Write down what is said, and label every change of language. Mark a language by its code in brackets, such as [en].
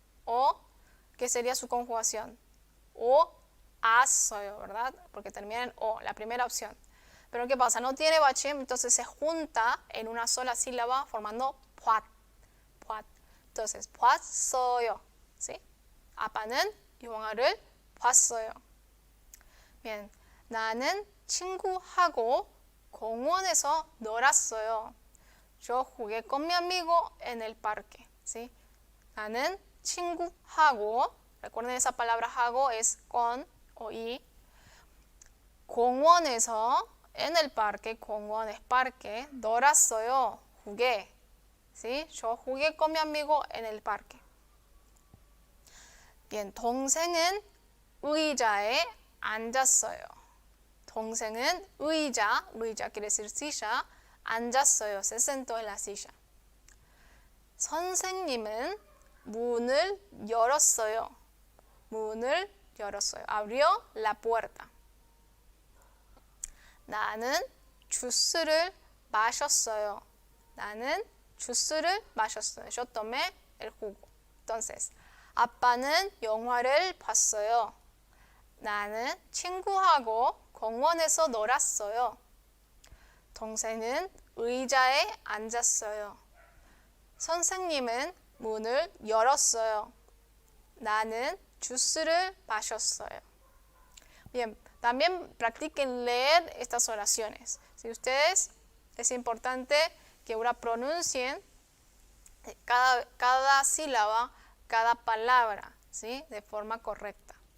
[es] O, ¿qué sería su conjugación? O as어요, ¿verdad? Porque termina en o, la primera opción. Pero ¿qué pasa? No tiene bachim, entonces se junta en una sola sílaba formando puat. puat. Entonces, [ko] 봤어요. [es] ¿Sí? [ko] 아빠는 영화를 봤어요. [es] Bien, [ko] 나는 친구하고 공원에서 놀았어요. [es] Yo jugué con mi amigo en el parque. ¿Sí? [ko] 나는 친구하고, [es] recuerden esa palabra 하고 es con o y. [ko] 공원에서, [es] en el parque, 공원 es parque, [ko] 놀았어요. [es] jugué. ¿Sí? Yo jugué con mi amigo en el parque. Bien, [ko] 동생은 의자에 앉았어요. 동생은 의자 [es] quiere decir silla, [ko] 앉았어요. [es] Se sentó en la silla. [ko] 선생님은 문을 열었어요. 문을 열었어요. [es] Abrió la puerta. [ko] 나는 주스를 마셨어요. 나는 주스를 마셨어요. [es] Yo tomé el jugo. Entonces, [ko] 아빠는 영화를 봤어요. 나는 친구하고 공원에서 놀았어요. 동생은 의자에 앉았어요. 선생님은 문을 열었어요. 나는 주스를 마셨어요. [es] Bien, también practiquen leer estas oraciones. Si ustedes, es importante que ahora pronuncien cada sílaba, cada palabra, ¿sí?, de forma correcta.